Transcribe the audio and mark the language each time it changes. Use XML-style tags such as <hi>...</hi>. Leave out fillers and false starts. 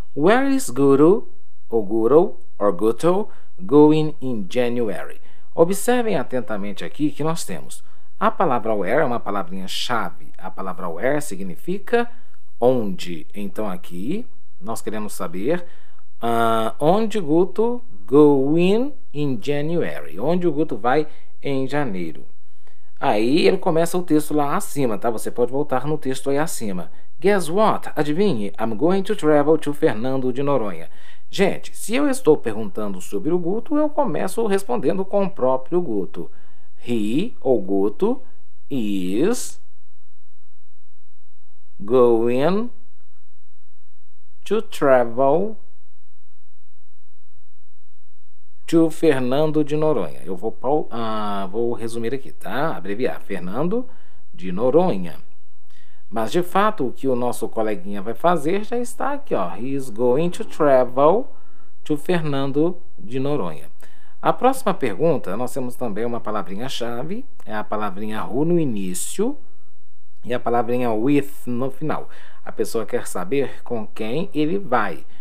<en>Where is Gudo, or Guto, going in January?</en> <pt>Observem atentamente aqui que nós temos a palavra where, é uma palavrinha-chave. A palavra where significa onde. Então, aqui, nós queremos saber onde</pt> <en>Guto going in January.</en> <pt>Onde o Guto vai em janeiro. Aí, ele começa o texto lá acima, tá? Você pode voltar no texto aí acima.</pt> <en>Guess what?</en> <pt>Adivinhe?</pt> <en>I'm going to travel to Fernando de Noronha.</en> <pt>Gente, se eu estou perguntando sobre o Guto, eu começo respondendo com o próprio Guto.</pt> <en>He,</en> <pt>ou Guto,</pt> <en>is going to travel to Fernando de Noronha.</en> <pt>Eu vou resumir aqui, tá? Abreviar. Fernando de Noronha. Mas, de fato, o que o nosso coleguinha vai fazer já está aqui, ó.</pt> <en>He is going to travel to Fernando de Noronha.</en> <pt>A próxima pergunta, nós temos também uma palavrinha-chave, é a palavrinha who no início e a palavrinha with no final. A pessoa quer saber com quem ele vai.</pt>